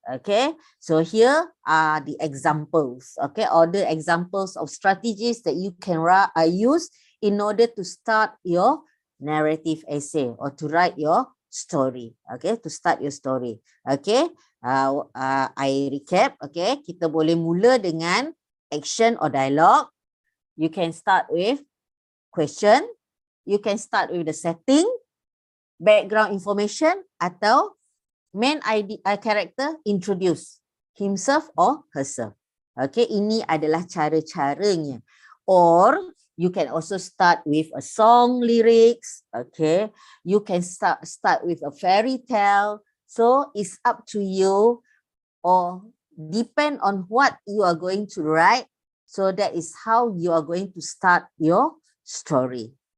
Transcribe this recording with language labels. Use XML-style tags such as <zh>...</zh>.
<en>Okay, so here are the examples. Okay, or the examples of strategies that you can use in order to start your narrative essay or to write your story. Okay, to start your story. Okay, I recap.</en> <ms>Okay, kita boleh mula dengan</ms> <en>action or dialogue. You can start with question. You can start with the setting, background information, atau main character introduce himself or herself.</en> <ms>Okay, ini adalah cara-caranya.</ms> <en>Or you can also start with a song lyrics. Okay, you can start with a fairy tale. So it's up to you, or depend on what you are going to write. So that is how you are going to start your story.</en>